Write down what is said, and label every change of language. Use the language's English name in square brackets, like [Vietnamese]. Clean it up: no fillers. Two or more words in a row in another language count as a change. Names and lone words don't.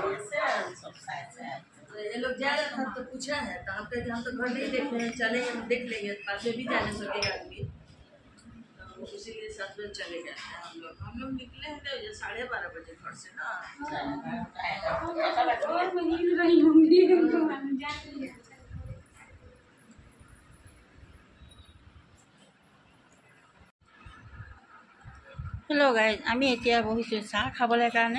[Hindi] ये लोग जा रहे थे तो पूछा है तो हम कहते हम तो घर नहीं देखे हैं, चलेंगे हम देख लेंगे, बाद में भी जाने सकेगा आदमी, तो इसीलिए साथ में चले गए हम लोग निकले हैं तो 12:30 बजे घर से ना। [English] hello guys, [Assamese] আমি এতিয়া বহিছোঁ চাহ খাবলৈ কাৰণে।